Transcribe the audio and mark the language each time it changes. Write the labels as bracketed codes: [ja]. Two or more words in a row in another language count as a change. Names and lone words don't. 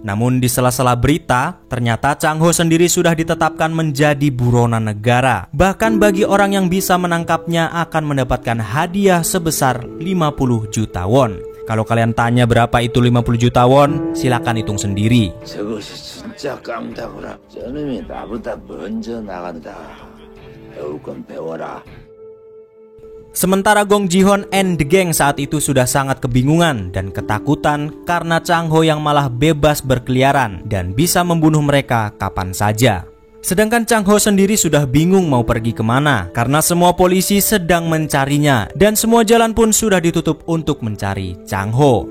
[id] Namun di sela-sela berita, ternyata Chang Ho sendiri sudah ditetapkan menjadi buronan negara. Bahkan bagi orang yang bisa menangkapnya akan mendapatkan hadiah sebesar 50 juta won. Kalau kalian tanya berapa itu 50 juta won, silakan hitung sendiri. [ko] 진짜 깜다구라. 저놈이 나보다 먼저 나간다. 배울 건 배워라. [id] Sementara Gong Ji-hon [en] and the gang [id] saat itu sudah sangat kebingungan dan ketakutan karena Chang Ho yang malah bebas berkeliaran dan bisa membunuh mereka kapan saja. Sedangkan Chang Ho sendiri sudah bingung mau pergi kemana karena semua polisi sedang mencarinya dan semua jalan pun sudah ditutup untuk mencari Chang Ho.